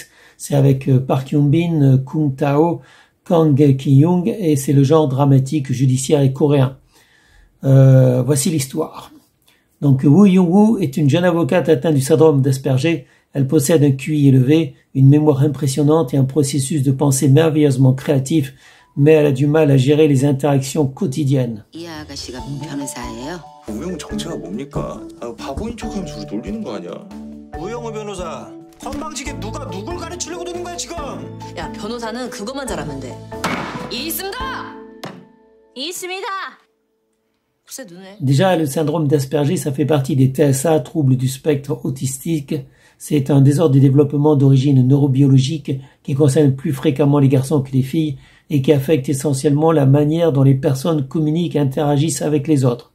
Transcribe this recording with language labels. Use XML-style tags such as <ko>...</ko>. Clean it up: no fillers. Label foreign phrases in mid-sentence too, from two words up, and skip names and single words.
<fr>C'est avec Park Hyun-bin, Kung Tao, Kang Ki-young et c'est le genre dramatique, judiciaire et coréen. Voici l'histoire. Donc Woo Young-woo est une jeune avocate atteinte du syndrome d'Asperger. Elle possède un QI élevé, une mémoire impressionnante et un processus de pensée merveilleusement créatif, mais elle a du mal à gérer les interactions quotidiennes.</fr> <ko>이 아가씨가 변호사예요? 우영 정체가 뭡니까? 바보인 척하면서 우리 놀리는 거 아니야? 우영우 변호사, 건방지게 누가 누굴 가르치려고 드는 거야 지금? 야, 변호사는 그것만 잘하면 돼. 이 있습니다! 이 있습니다!</ko> <fr>Déjà, le syndrome d'Asperger, ça fait partie des TSA, troubles du spectre autistique. C'est un désordre de développement d'origine neurobiologique qui concerne plus fréquemment les garçons que les filles et qui affecte essentiellement la manière dont les personnes communiquent et interagissent avec les autres.</fr>